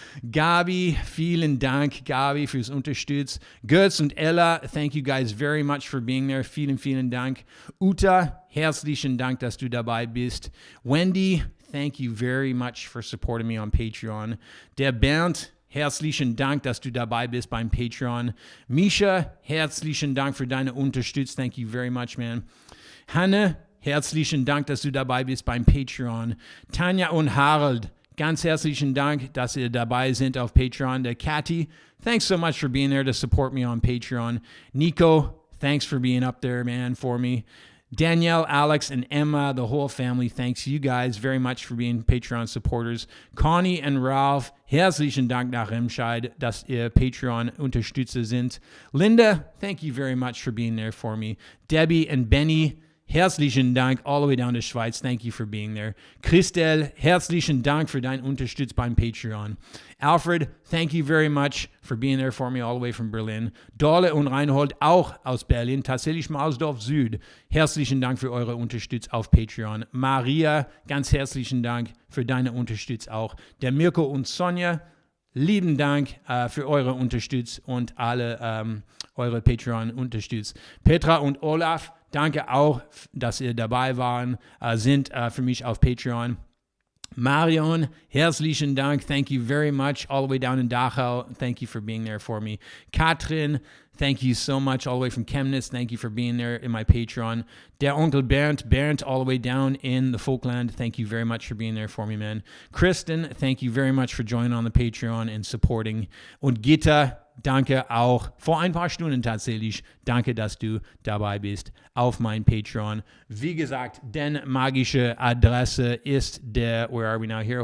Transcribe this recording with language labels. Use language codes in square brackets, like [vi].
[de] Gabi, vielen Dank, Gabi, fürs Unterstützen. [en] Götz und Ella, thank you guys very much for being there. [de] Vielen, vielen Dank. Uta, herzlichen Dank, dass du dabei bist. [en] Wendy, thank you very much for supporting me on Patreon. [de] Der Bernd, herzlichen Dank, dass du dabei bist beim Patreon. Misha, herzlichen Dank für deine Unterstützung. [en] Thank you very much, man. [de] Hanne, herzlichen Dank, dass du dabei bist beim Patreon. Tanja und Harald, ganz herzlichen Dank, dass ihr dabei sind auf Patreon. [en] Der Cathy, thanks so much for being there to support me on Patreon. Nico, thanks for being up there, man, for me. Danielle, Alex, and Emma, the whole family, thanks you guys very much for being Patreon supporters. [de] Connie und Ralph, herzlichen Dank nach Remscheid, dass ihr Patreon-Unterstützer sind. [en] Linda, thank you very much for being there for me. Debbie and Benny, [de] herzlichen Dank [en] all the way down to Schweiz. Thank you for being there. [de] Christel, herzlichen Dank für dein Unterstütz beim Patreon. [en] Alfred, thank you very much for being there for me all the way from Berlin. [de] Dorle und Reinhold, auch aus Berlin, tatsächlich mal aus Dorf Süd. Herzlichen Dank für eure Unterstütz auf Patreon. Maria, ganz herzlichen Dank für deine Unterstütz auch. Der Mirko und Sonja, lieben Dank für eure Unterstütz und alle eure Patreon-Unterstütz. Petra und Olaf, danke auch, dass ihr dabei sind für mich auf Patreon. [en] Marion, [de] herzlichen Dank. [en] Thank you very much. All the way down in Dachau. Thank you for being there for me. Katrin, thank you so much. All the way from Chemnitz. Thank you for being there in my Patreon. Der Onkel Bernd, all the way down in the Falkland. Thank you very much for being there for me, man. Kristen, thank you very much for joining on the Patreon and supporting. [de] Und Gitta, danke auch, vor ein paar Stunden tatsächlich, danke, dass du dabei bist auf mein Patreon. Wie gesagt, die magische Adresse ist [en] where are we now here?